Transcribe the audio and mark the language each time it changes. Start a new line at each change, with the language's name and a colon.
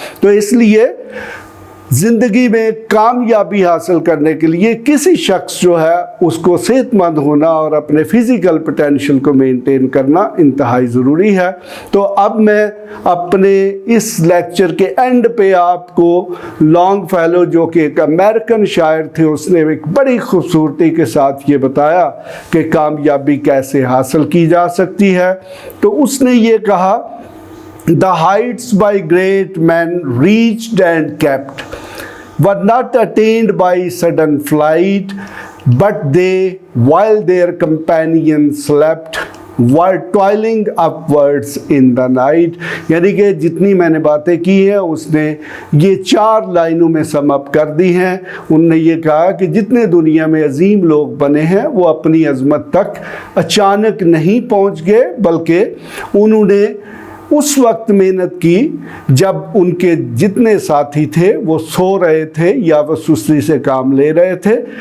Hindi: तो इसलिए ज़िंदगी में कामयाबी हासिल करने के लिए किसी शख्स जो है उसको सेहतमंद होना और अपने फ़िज़िकल पोटेंशियल को मेंटेन करना इंतहाई ज़रूरी है। तो अब मैं अपने इस लेक्चर के एंड पे आपको लॉन्गफेलो जो कि एक अमेरिकन शायर थे, उसने एक बड़ी खूबसूरती के साथ ये बताया कि कामयाबी कैसे हासिल की जा सकती है। तो उसने ये कहा,
English: The heights by great men reached and kept were not attained by sudden flight, but they, while their companions slept, were toiling upwards in the night।
Hindi: यानी कि जितनी मैंने बातें की हैं उसने ये 4 लाइनों में सम अप कर दी हैं। उनने ये कहा कि जितने दुनिया में अजीम लोग बने हैं वो अपनी अजमत तक अचानक नहीं पहुंच गए, बल्कि उन्होंने उस वक्त मेहनत की जब उनके जितने साथी थे वो सो रहे थे या वो सुस्ती से काम ले रहे थे।